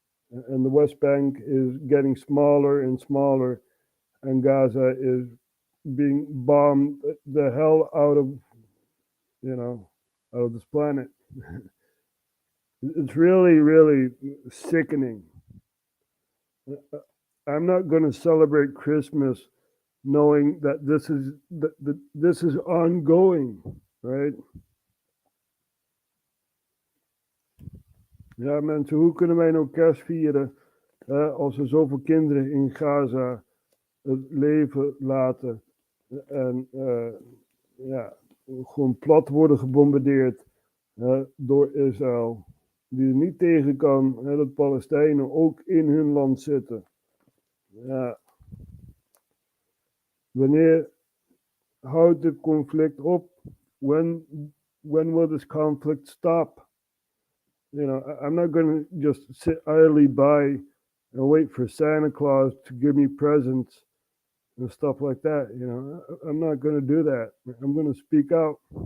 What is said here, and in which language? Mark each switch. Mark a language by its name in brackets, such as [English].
[English] And the West Bank is getting smaller and smaller, and Gaza is being bombed the hell out of, you know, out of this planet. It's really, really sickening. I'm not going to celebrate Christmas knowing that this is ongoing, right? [Dutch] Ja, mensen, hoe kunnen wij nou kerst vieren als er zoveel kinderen in Gaza het leven laten en ja, gewoon plat worden gebombardeerd door Israël, die er niet tegen kan dat Palestijnen ook in hun land zitten. Ja. Wanneer houdt het conflict op? [English] When will this conflict stop? You know, I'm not going to just sit idly by and wait for Santa Claus to give me presents and stuff like that. You know, I'm not going to do that. I'm going to speak out.